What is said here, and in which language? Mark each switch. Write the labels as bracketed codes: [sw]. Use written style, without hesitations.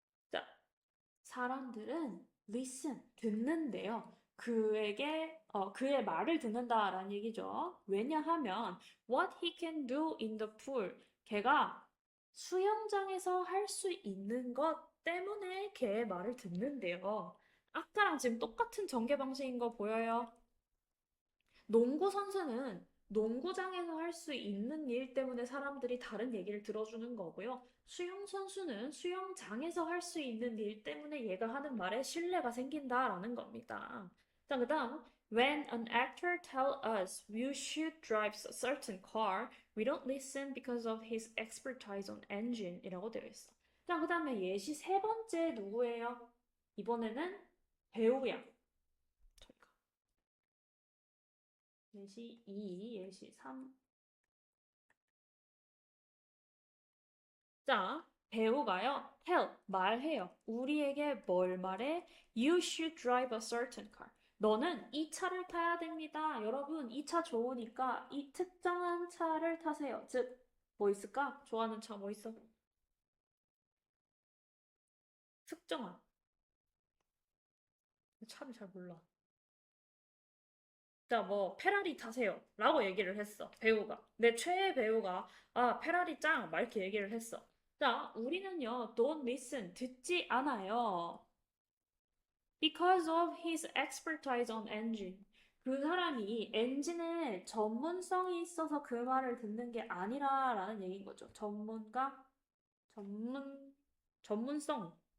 [ko] 자, 사람들은 listen, 듣는데요. 그의 말을 듣는다라는 얘기죠. 왜냐하면 [en] what he can do in the pool. [ko] 걔가 수영장에서 할 수 있는 것 때문에 걔의 말을 듣는데요. 아까랑 지금 똑같은 전개 방식인 거 보여요? 농구 선수는 농구장에서 할 수 있는 일 때문에 사람들이 다른 얘기를 들어주는 거고요. 수영 선수는 수영장에서 할 수 있는 일 때문에 얘가 하는 말에 신뢰가 생긴다라는 겁니다. 자, 그다음 [en] When an actor tells us we should drive a certain car, we don't listen because of his expertise on engine [ko] 이라고 되어 있어. 자, 그다음에 예시 세 번째 누구예요? 이번에는 배우야. 예시 2, 예시 3. 자, 배우가요, 말해요. 우리에게 뭘 말해? [en] You should drive a certain car. [ko] 너는 이 차를 타야 됩니다. 여러분, 이 차 좋으니까 이 특정한 차를 타세요. 즉, 뭐 있을까? 좋아하는 차 뭐 있어? 특정한. 차를 잘 몰라. 자, 뭐, 페라리 타세요. 라고 얘기를 했어. 배우가. 내 최애 배우가, 페라리 짱! 막 이렇게 얘기를 했어. 자, 우리는요, [en] don't listen. [ko] 듣지 않아요. [en] Because of his expertise on engine. [ko] 그 사람이 엔진에 전문성이 있어서 그 말을 듣는 게 아니라라는 얘기인 거죠. 전문가, 전문성.